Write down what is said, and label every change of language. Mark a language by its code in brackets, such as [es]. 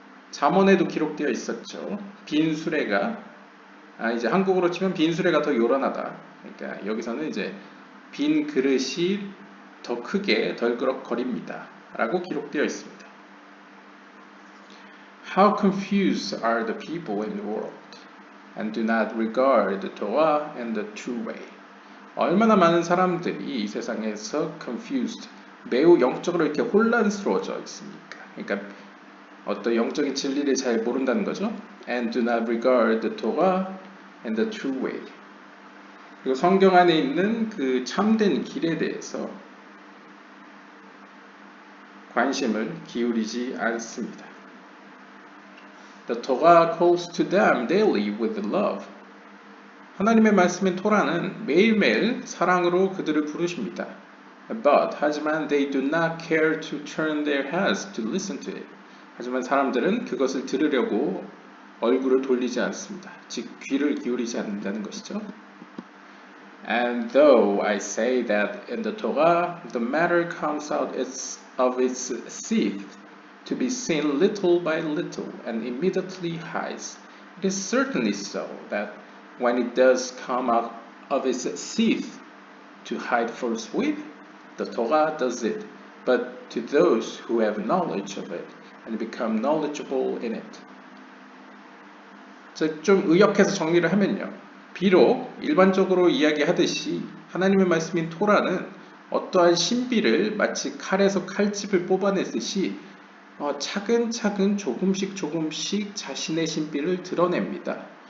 [ko] 잠언에도 기록되어 있었죠. 빈 수레가, 이제 한국어로 치면 빈 수레가 더 요란하다. 그러니까 여기서는 이제 빈 그릇이 더 크게 덜그럭거립니다. 라고 기록되어 있습니다. [en] How confused are the people in the world, and do not regard the Torah and the true way. [ko] 얼마나 많은 사람들이 이 세상에서 confused, 매우 영적으로 이렇게 혼란스러워져 있습니까? 그러니까 어떤 영적인 진리를 잘 모른다는 거죠. [en] And do not regard the Torah and the true way. [ko] 그리고 성경 안에 있는 그 참된 길에 대해서 관심을 기울이지 않습니다. [en] The Torah calls to them daily with love. [ko] 하나님의 말씀인 토라는 매일매일 사랑으로 그들을 부르십니다. [en] But [ko] 하지만 [en] they do not care to turn their heads to listen to it. [ko] 하지만 사람들은 그것을 들으려고 얼굴을 돌리지 않습니다. 즉 귀를 기울이지 않는다는 것이죠. [en] And though I say that in the Torah the matter comes out of its seed to be seen little by little and immediately hides, it is certainly so that when it does come out of its seed to hide forthwith, the Torah does it, but to those who have knowledge of it and become knowledgeable in it. [ko] 좀 의역해서 정리를 하면요. 비록 일반적으로 이야기하듯이 하나님의 말씀인 토라는 어떠한 신비를 마치 칼에서 칼집을 뽑아내듯이 차근차근 조금씩 자신의 신비를 드러냅니다.